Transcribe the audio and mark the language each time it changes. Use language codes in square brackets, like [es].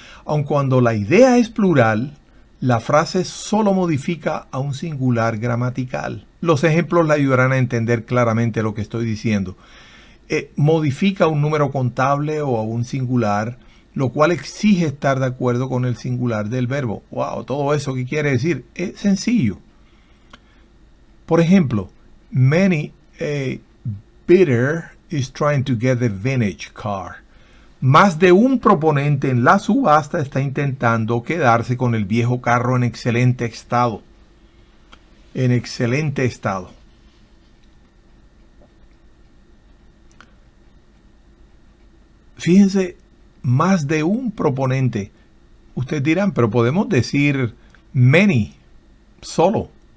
[es] Aun cuando la idea es plural, la frase solo modifica a un singular gramatical. Los ejemplos le ayudarán a entender claramente lo que estoy diciendo. Modifica un número contable o a un singular, lo cual exige estar de acuerdo con el singular del verbo. ¡Wow! Todo eso, ¿qué quiere decir? Es sencillo. Por ejemplo, [en] many a bidder is trying to get the vintage car. [es] Más de un proponente en la subasta está intentando quedarse con el viejo carro en excelente estado. En excelente estado. Fíjense, más de un proponente. Ustedes dirán, pero podemos decir many, solo.